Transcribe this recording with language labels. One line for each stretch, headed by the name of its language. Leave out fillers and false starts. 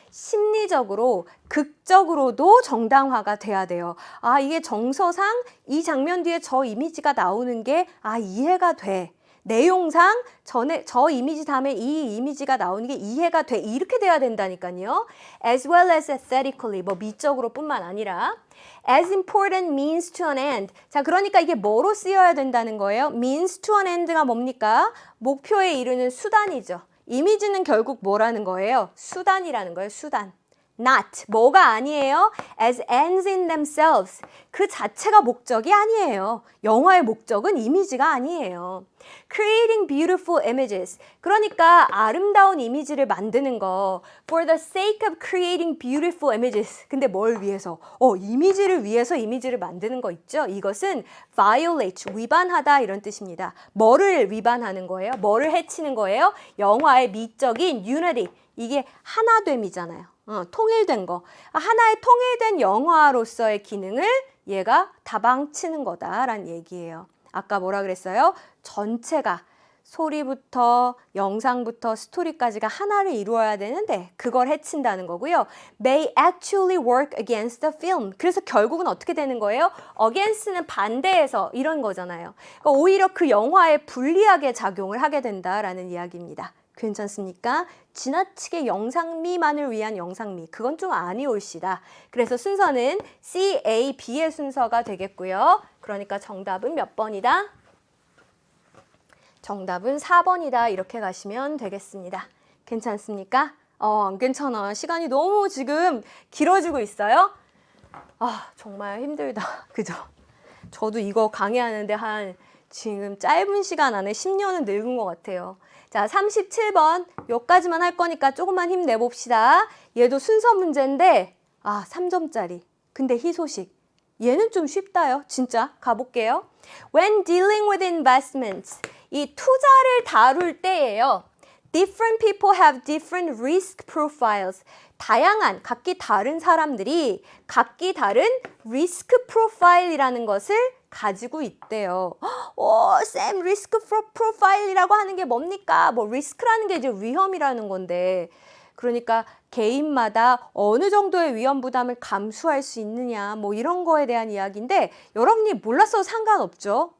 Korean: 심리적으로, 극적으로도 정당화가 돼야 돼요. 아, 이게 정서상 이 장면 뒤에 저 이미지가 나오는 게 이해가 돼. 내용상 저 이미지 다음에 이 이미지가 나오는 게 이해가 돼. 이렇게 돼야 된다니까요.
English: As well as aesthetically,
Korean: 뭐 미적으로 뿐만 아니라
English: as important means to an end.
Korean: 자, 그러니까 이게 뭐로 쓰여야 된다는 거예요? means to an end가 뭡니까? 목표에 이르는 수단이죠. 이미지는 결국 뭐라는 거예요? 수단이라는 거예요. 수단. Not, 뭐가 아니에요?
English: As ends in themselves,
Korean: 그 자체가 목적이 아니에요. 영화의 목적은 이미지가 아니에요.
English: Creating beautiful images,
Korean: 그러니까 아름다운 이미지를 만드는 거.
English: For the sake of creating beautiful images,
Korean: 근데 뭘 위해서? 이미지를 위해서 이미지를 만드는 거 있죠? 이것은 violate, 위반하다 이런 뜻입니다. 뭐를 위반하는 거예요? 뭐를 해치는 거예요? 영화의 미적인 unity, 이게 하나됨이잖아요. 통일된 거. 하나의 통일된 영화로서의 기능을 얘가 다방치는 거다라는 얘기예요. 아까 뭐라 그랬어요? 전체가 소리부터 영상부터 스토리까지가 하나를 이루어야 되는데 그걸 해친다는 거고요.
English: May actually work against the film.
Korean: 그래서 결국은 어떻게 되는 거예요? Against는 반대해서 이런 거잖아요. 그러니까 오히려 그 영화에 불리하게 작용을 하게 된다라는 이야기입니다. 괜찮습니까? 지나치게 영상미만을 위한 영상미, 그건 좀 아니올시다. 그래서 순서는 C, A, B의 순서가 되겠고요. 그러니까 정답은 몇 번이다? 정답은 4번이다. 이렇게 가시면 되겠습니다. 괜찮습니까? 안 괜찮아. 시간이 너무 지금 길어지고 있어요. 정말 힘들다. 그죠? 저도 이거 강의하는데 지금 짧은 시간 안에 10년은 늙은 것 같아요. 자, 37번 여기까지만 할 거니까 조금만 힘내봅시다. 얘도 순서 문제인데 3점짜리. 근데 희소식. 얘는 좀 쉽다요. 진짜 가볼게요.
English: When dealing with investments,
Korean: 이 투자를 다룰 때예요.
English: Different people have different risk profiles.
Korean: 다양한, 각기 다른 사람들이 각기 다른 리스크 프로파일이라는 것을 가지고 있대요. 쌤, 리스크 프로파일이라고 하는 게 뭡니까? 리스크라는 게 이제 위험이라는 건데. 그러니까 개인마다 어느 정도의 위험 부담을 감수할 수 있느냐, 이런 거에 대한 이야기인데 여러분이 몰랐어도 상관없죠.